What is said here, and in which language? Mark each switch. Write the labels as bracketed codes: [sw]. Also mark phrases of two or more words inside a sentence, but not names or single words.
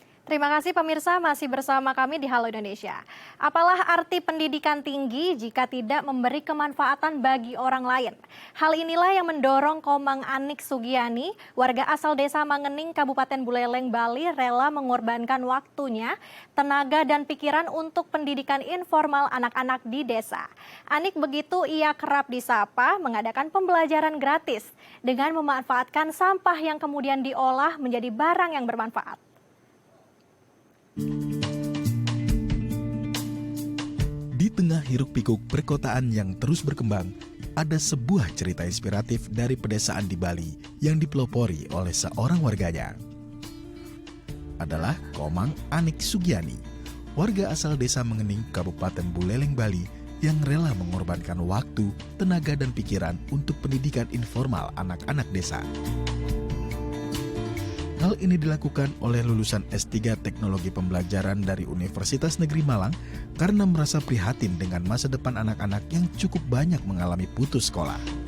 [id] Terima kasih pemirsa masih bersama kami di Halo Indonesia. Apalah arti pendidikan tinggi jika tidak memberi kemanfaatan bagi orang lain? Hal inilah yang mendorong Komang Anik Sugiani, warga asal Desa Mangening, Kabupaten Buleleng, Bali, rela mengorbankan waktunya, tenaga dan pikiran untuk pendidikan informal anak-anak di desa. Anik begitu ia kerap disapa mengadakan pembelajaran gratis dengan memanfaatkan sampah yang kemudian diolah menjadi barang yang bermanfaat. Di tengah hiruk-pikuk perkotaan yang terus berkembang, ada sebuah cerita inspiratif dari pedesaan di Bali yang dipelopori oleh seorang warganya. Adalah Komang Anik Sugiani, warga asal Desa Mangening, Kabupaten Buleleng, Bali, yang rela mengorbankan waktu, tenaga, dan pikiran untuk pendidikan informal anak-anak desa. Hal ini dilakukan oleh lulusan S3 Teknologi Pembelajaran dari Universitas Negeri Malang karena merasa prihatin dengan masa depan anak-anak yang cukup banyak mengalami putus sekolah.